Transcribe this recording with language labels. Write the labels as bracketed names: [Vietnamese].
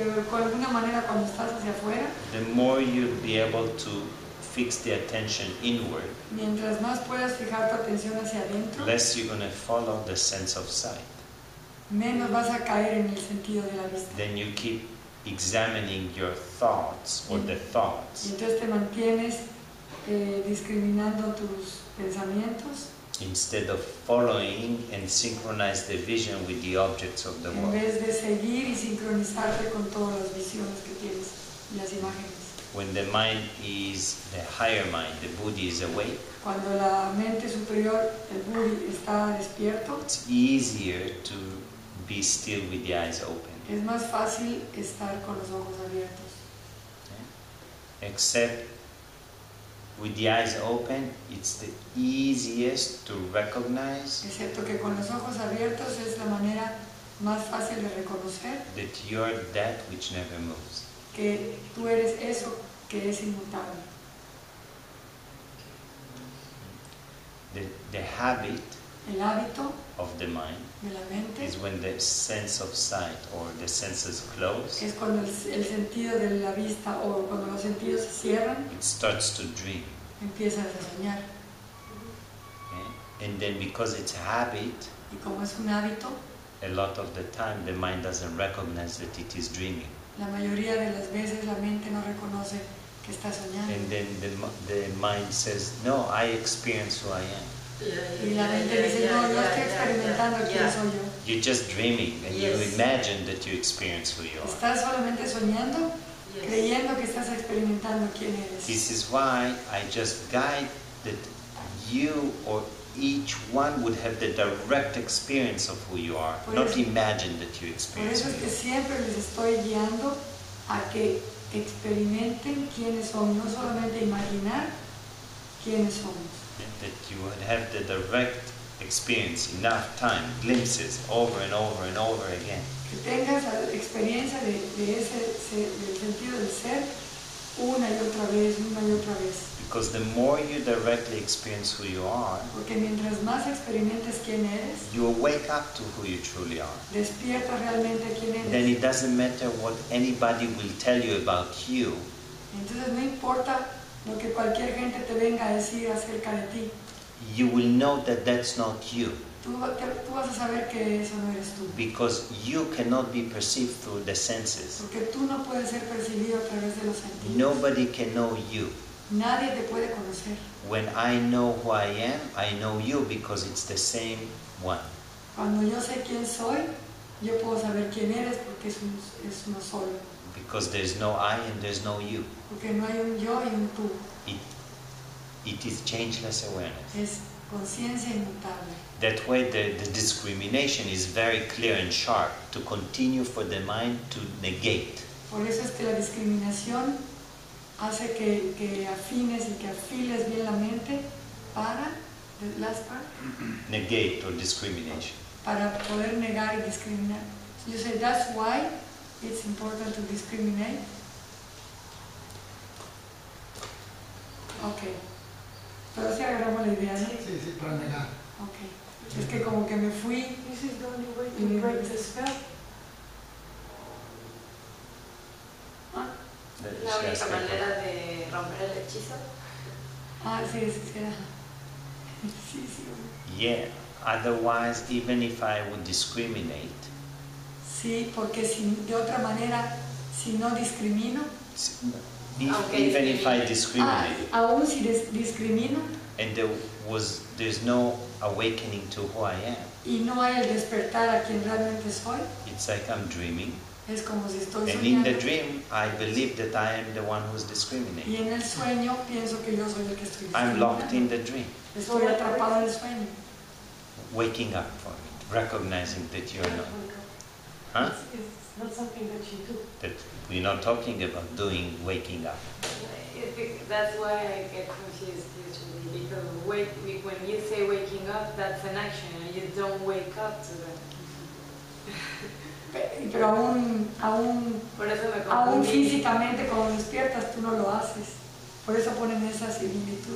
[Spanish] Con alguna manera cuando estás hacia afuera, [English] the more you'll be able to fix the attention inward, [Spanish] mientras más puedas fijar tu atención hacia adentro, [English] less you're going to follow the sense of sight. [Spanish] menos vas a caer en el sentido de la vista. [English] Then you keep examining your thoughts or the [Spanish] Y [English] thoughts [Spanish] entonces te mantienes discriminando tus pensamientos [English] instead of following and synchronize the vision with the objects of the [Spanish] en [English] world. [Spanish] vez de seguir y sincronizarte con todas las visiones que tienes y las imágenes. [English] When the mind is the higher mind, the Buddhi is awake, [Spanish] Cuando la mente superior, el Buddhi, está despierto, [English] it's easier to be still with the eyes open. [Spanish] es más fácil estar con los ojos abiertos. [English] Except with the eyes open, it's the easiest to recognize [Spanish] Excepto que con los ojos abiertos es la manera más fácil de reconocer [English] that you're that which never moves. [Spanish] que tú eres eso que es inmutable. [English] The habit [Spanish] El hábito [English] of the mind [Spanish] de la mente [English] is when the sense of sight or the senses close, [Spanish] es cuando el sentido de la vista o cuando los sentidos se cierran, [English] it starts to dream. [Spanish] empiezas a soñar. [English] And then because it's habit, [Spanish] Y como es un hábito, [English] a lot of the time the mind doesn't recognize that it is dreaming. [Spanish] la mayoría de las veces la mente no reconoce que está soñando. [English] And then the mind says, no, I experience who I am. [Spanish] Y la mente dice, no, yo estoy experimentando quién soy yo. [English] You're just dreaming and you imagine that you experience who you are. [Spanish] Estás solamente soñando, creyendo que estás experimentando quién eres. [English] This is why I just guide that you or each one would have the direct experience of who you are, not imagine that you [Spanish] Por [English] experience [Spanish] eso [English] who you [Spanish] que [English] are. [Spanish] siempre les estoy guiando a que experimenten quiénes son, no solamente imaginar quiénes somos. [English] That you would have the direct experience, enough time, glimpses, over and over and over again. [Spanish] Que tengas la experiencia del sentido del ser una y otra vez, una y otra vez. [English] Because the more you directly experience who you are, [Spanish] Porque mientras más experimentes quién eres, [English] you wake up to who you truly are. [Spanish] despiertas realmente quién eres. [English] Then it doesn't matter what anybody will tell you about you. [Spanish] Entonces no importa lo que cualquier gente te venga a decir acerca de ti. [English] You will know that that's not you. [Spanish] Tú vas a saber que eso no eres tú. [English] Because you cannot be perceived through the senses. [Spanish] Porque tú no puedes ser percibido a través de los sentidos. [English] Nobody can know you. [Spanish] Nadie te puede conocer. [English] When I know who I know you because it's the same one. [Spanish] Cuando yo sé quién soy, yo puedo saber quién eres porque es uno solo. [English] Because there's no I and there's no you. [Spanish] Porque no hay un yo y un tú. [English] It is changeless awareness. [Spanish] Es conciencia inmutable. [English] That way the discrimination is very clear and sharp to continue for the mind to negate. [Spanish] Por eso es que la discriminación hace que afines y que afiles bien la mente para, [English] the last part, Negate or discrimination. [Spanish] para poder negar y discriminar. [English] So you say that's why it's important to discriminate. Okay. [Spanish] Pero si agarramos la idea, ¿no? Sí, sí, para negar. Okay. Es que como que me fui. [English] This is the only way to break the spell. [Spanish] La única manera de romper el hechizo. Ah, sí, sí, sí, sí. [English] Yeah, otherwise, even if I would discriminate, [Spanish] Sí, porque si, de otra manera, si no discrimino, [English] even if I discriminate, [Spanish] aún si discrimino, [English] and there's no awakening to who I am, [Spanish] y no hay el despertar a quien realmente soy, [English] it's like I'm dreaming, [Spanish] es como si estoy [English] and in the [Spanish] soñando. [English] dream, I believe that I am the one who's discriminating. [Spanish] Y en el sueño pienso que yo soy el que estoy [English] I'm locked in [Spanish] discriminando. [English] the dream, [Spanish] Estoy atrapado en el sueño. [English] waking up from it, recognizing that you're not. Huh? It's not something that you do. That we're not talking about doing waking up. That's why I get confused usually, because when you say waking up, that's an action, and you don't wake up to that. [Spanish] Pero aún Por eso me aún confundí. físicamente cuando despiertas tú no lo haces. Por eso ponen esa similitud.